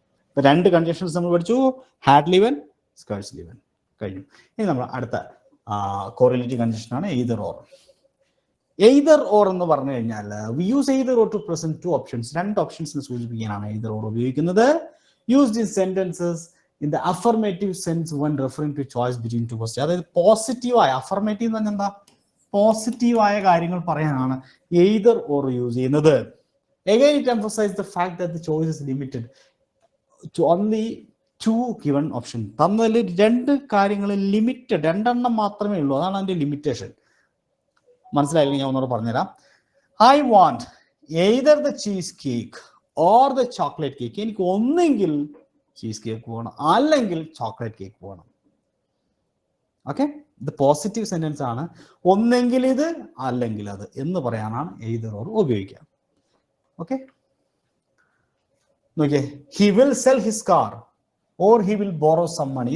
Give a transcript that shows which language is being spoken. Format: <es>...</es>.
<ml>ഇപ്പൊ രണ്ട് കണ്ടീഷൻസ് നമ്മൾ പഠിച്ചു, ഹാഡ്ലി വെൻ, സ്കേഴ്സ്ലി വെൻ കഴിഞ്ഞു. ഇനി നമ്മൾ അടുത്ത കോറിലേറ്റീവ് കണ്ടീഷനാണ് എയ്തർ ഓർ. എയ്തർ ഓർ എന്ന് പറഞ്ഞു കഴിഞ്ഞാൽ</ml> <en>we use either or to present two options,</en> <ml>രണ്ട് ഓപ്ഷൻസിനെ സൂചിപ്പിക്കാനാണ് എയ്തർ ഓർ ഉപയോഗിക്കുന്നത്.</ml> <en>Used in sentences in the affirmative sense when referring to choice between two questions.</en> <ml>അതായത് പോസിറ്റീവായ, അഫർമേറ്റീവ് എന്ന് പറഞ്ഞാൽ എന്താ, പോസിറ്റീവായ കാര്യങ്ങൾ പറയാനാണ് എയ്തർ ഓർ യൂസ് ചെയ്യുന്നത്.</ml> <en>Again it emphasizes the fact that the choice is limited to only two given option.</en> <ml>തന്നതിൽ രണ്ട് കാര്യങ്ങൾ ലിമിറ്റഡ്, രണ്ടെണ്ണം മാത്രമേ ഉള്ളൂ, അതാണ് അതിന്റെ ലിമിറ്റേഷൻ. മനസ്സിലായില്ലെങ്കിൽ ഞാൻ ഒന്നുകൂടെ പറഞ്ഞുതരാം.</ml> <en>I want either the cheese cake or the chocolate cake.</en> <ml>എനിക്ക് ഒന്നെങ്കിൽ ചീസ് കേക്ക് വേണം അല്ലെങ്കിൽ ചോക്ലേറ്റ് കേക്ക് വേണം. ഓക്കെ, ഇത് പോസിറ്റീവ് സെന്റൻസ് ആണ്. ഒന്നെങ്കിൽ ഇത് അല്ലെങ്കിൽ അത് എന്ന് പറയാനാണ് എയ്തർ ഓർ ഉപയോഗിക്കുക.</ml> <en>Okay, നോക്കിയേ, he will sell his car or he will borrow some money.</en>